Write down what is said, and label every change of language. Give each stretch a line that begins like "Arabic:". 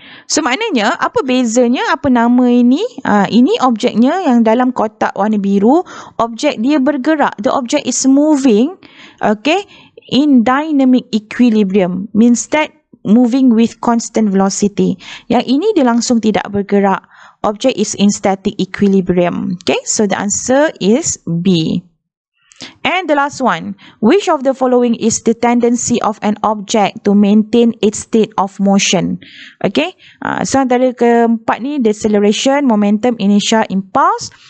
Malay: So maknanya, apa bezanya, apa nama ini? Ini objeknya yang dalam kotak warna biru, objek dia bergerak.
English: The object is moving, okay, in dynamic equilibrium. Means that moving with constant velocity.
Malay: Yang ini dia langsung tidak bergerak.
English: Object is in static equilibrium. Okay, so the answer is B. And the last one, which of the following is the tendency of an object to maintain its state of motion?
Malay: Okay, so antara keempat ni, deceleration, momentum, inertia, impulse.